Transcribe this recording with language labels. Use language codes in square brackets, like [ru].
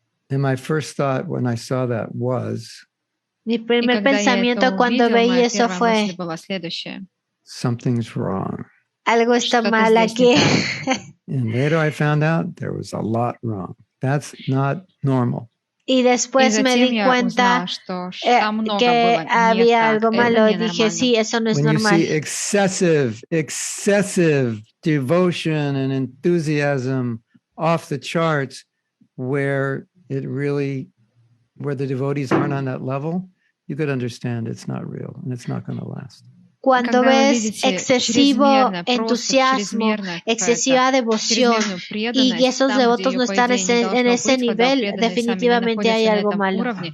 [en] And my first thought when I saw that was, [es] Mi primer pensamiento cuando veí eso fue, [en] something's wrong. [es] Algo está mal aquí. [en] And later I found out there was a lot wrong. That's not normal. [es] Y después me di cuenta que había algo malo y dije, sí, eso no es normal. [en] When you see excessive devotion and enthusiasm off the charts where the devotees aren't on that level, you could understand it's not real and it's not going to last. [es] Cuando ves excesivo entusiasmo, excesiva devoción y esos devotos no están en ese nivel, definitivamente hay algo malo.